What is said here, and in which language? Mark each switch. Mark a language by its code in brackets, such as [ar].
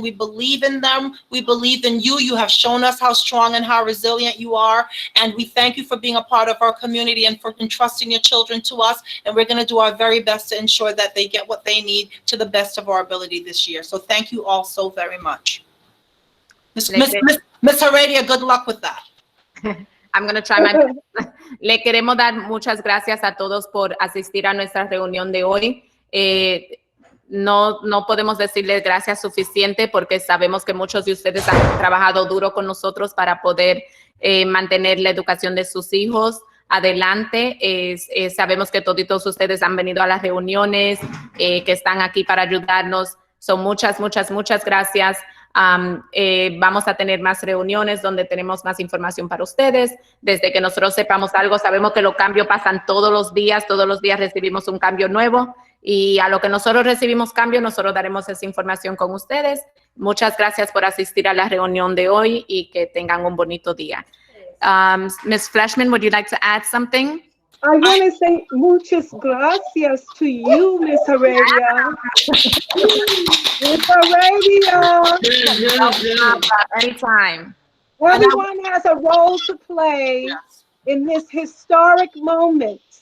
[en] We believe in them. We believe in you. You have shown us how strong and how resilient you are, and we thank you for being a part of our community and for entrusting your children to us, and we're going to do our very best to ensure that they get what they need to the best of our ability this year. So thank you all so very much. Miss Heredia, good luck with that. I'm going to try my best. [es] Le queremos dar muchas gracias a todos por asistir a nuestra reunión de hoy. No podemos decirles gracias suficiente porque sabemos que muchos de ustedes han trabajado duro con nosotros para poder mantener la educación de sus hijos adelante. Sabemos que todos ustedes han venido a las reuniones, que están aquí para ayudarnos. Son muchas gracias. Vamos a tener más reuniones donde tenemos más información para ustedes. Desde que nosotros sepamos algo, sabemos que los cambios pasan todos los días recibimos un cambio nuevo y a lo que nosotros recibimos cambio, nosotros daremos esa información con ustedes. Muchas gracias por asistir a la reunión de hoy y que tengan un bonito día. [en] Ms. Fleshman, would you like to add something? I want to say [es] muchas gracias [en] to you, Miss Heredia. Miss Heredia. Anytime. Everyone has a role to play in this historic moment.